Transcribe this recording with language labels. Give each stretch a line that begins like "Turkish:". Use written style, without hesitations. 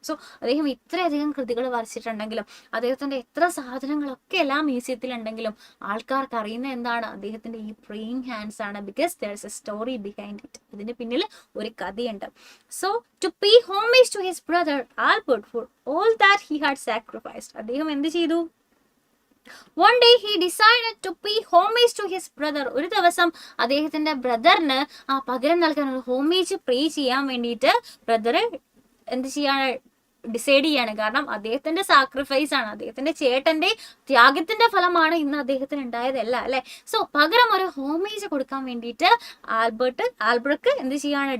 Malayalam: So അദ്ദേഹം ഇത്രയധികം കൃതികൾ വരച്ചിട്ടുണ്ടെങ്കിലും അദ്ദേഹത്തിന്റെ എത്ര സാധനങ്ങളൊക്കെ എല്ലാ മ്യൂസിയത്തിലുണ്ടെങ്കിലും ആൾക്കാർക്ക് അറിയുന്ന എന്താണ്? അദ്ദേഹത്തിന്റെ ഈ
English: praying hands
Malayalam: ആണ്.
English: Because there is a story behind it.
Malayalam: ഇതിന് പിന്നിൽ ഒരു കഥയുണ്ട്.
English: so to pay homage to his brother Albert for all that he had sacrificed,
Malayalam: അദ്ദേഹം എന്ത് ചെയ്തു?
English: One day he decided to pay homage to his brother.
Malayalam: ഒരു ദിവസം അദ്ദേഹത്തിന്റെ ബ്രദറിന് പകരം നൽകാൻ, ഹോമേജ് പേ ചെയ്യാൻ വേണ്ടിയിട്ട് ബ്രദർ എന്ത് ചെയ്യാണ്? ഡിസൈഡ് ചെയ്യാണ്. കാരണം അദ്ദേഹത്തിന്റെ സാക്രിഫൈസ് ആണ്, അദ്ദേഹത്തിന്റെ ചേട്ടന്റെ ത്യാഗത്തിന്റെ ഫലമാണ് ഇന്ന് അദ്ദേഹത്തിന് ഉണ്ടായതല്ല, അല്ലെ? സോ പകരം ഒരു ഹോമേജ് കൊടുക്കാൻ വേണ്ടിയിട്ട് ആൽബ്രക്ക് എന്ത് ചെയ്യാണ്?